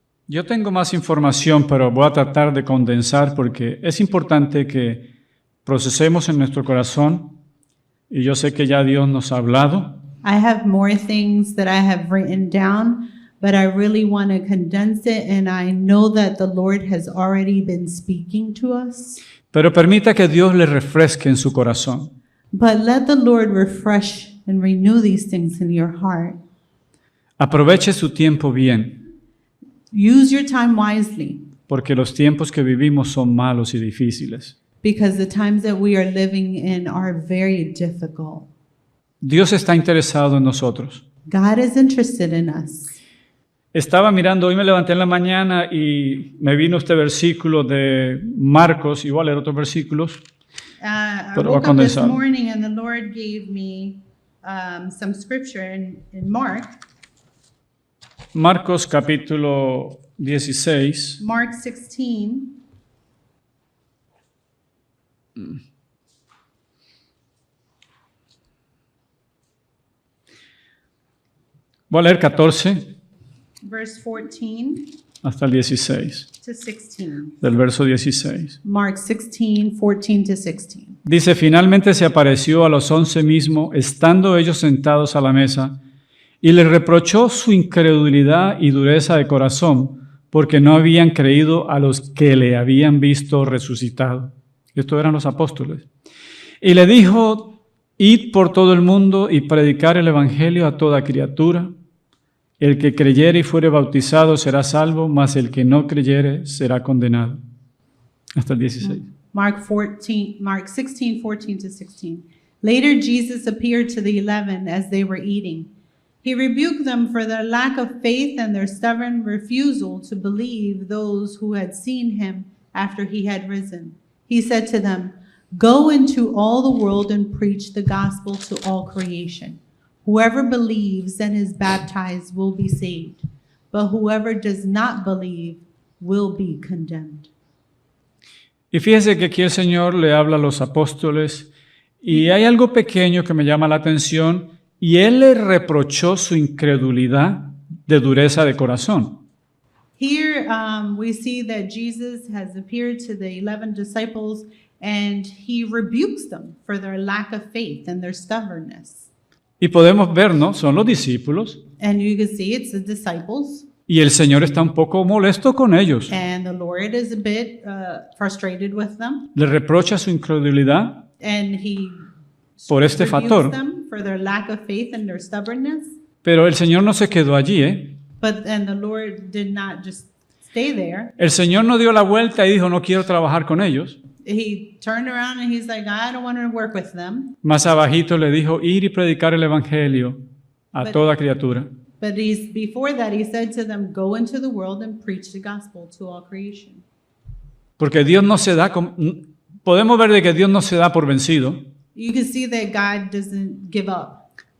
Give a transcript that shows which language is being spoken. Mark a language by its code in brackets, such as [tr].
[es] Yo tengo más información, pero voy a tratar de condensar porque es importante que procesemos en nuestro corazón, y yo sé que ya Dios nos ha hablado, [en] I have more things that I have written down, but I really want to condense it, and I know that the Lord has already been speaking to us. [es] pero permita que Dios le refresque en su corazón. [en] But let the Lord refresh and renew these things in your heart. [es] Aproveche su tiempo bien, [en] Use your time wisely, [es] porque los tiempos que vivimos son malos y difíciles. [en] because the times that we are living in are very difficult. [es] Dios está interesado en nosotros. [en] God is interested in us. [es] Estaba mirando, hoy me levanté en la mañana y me vino este versículo de Marcos, y voy a leer otros versículos. [en] I [es] Pero [en] woke [es] va [en] up this [es] condensado. [en] morning and the Lord gave me some scripture in Mark, [es] Marcos capítulo 16, [en] Mark 16. [es] voy a leer 14. [en] Verse 14. [es] hasta el 16, [en] to 16. [es] del verso 16. [en] Mark 16, 14 to 16. [es] Dice, finalmente se apareció a los 11 mismos, estando ellos sentados a la mesa, y les reprochó su incredulidad y dureza de corazón, porque no habían creído a los que le habían visto resucitado. Estos eran los apóstoles. Y le dijo, id por todo el mundo y predicar el evangelio a toda criatura. El que creyere y fuere bautizado será salvo, mas el que no creyere será condenado. Hasta el 16. [en] Mark 16, 14 to 16. Later, Jesus appeared to the 11 as they were eating. He rebuked them for their lack of faith and their stubborn refusal to believe those who had seen him after he had risen. He said to them, "Go into all the world and preach the gospel to all creation. Whoever believes and is baptized will be saved, but whoever does not believe will be condemned." [es] Y fíjese que aquí el Señor le habla a los apóstoles y hay algo pequeño que me llama la atención y Él le reprochó su incredulidad de dureza de corazón. [en] Here we see that Jesus has appeared to the 11 disciples and he rebukes them for their lack of faith and their stubbornness. [es] Y podemos ver, ¿no? Son los discípulos [en] And you can see it's the disciples. [es] y el Señor está un poco molesto con ellos. [en] And the Lord is a bit frustrated with them. [es] Le reprocha su incredulidad [en] And he [es] por este [en] rebukes [es] factor. [en] them for their lack of faith and their stubbornness. [es] Pero el Señor no se quedó allí, ¿eh? [en] And the Lord did not just stay there. [es] El Señor no dio la vuelta y dijo, no quiero trabajar con ellos. [en] He turned around and he's like, I don't want to work with them. [es] Más abajito le dijo, ir y predicar el evangelio a toda criatura. [en] But before that, he said to them, go into the world and preach the gospel to all creation. [es] Porque Dios no se da, podemos ver de que Dios no se da por vencido, [en] You can see that God doesn't give up,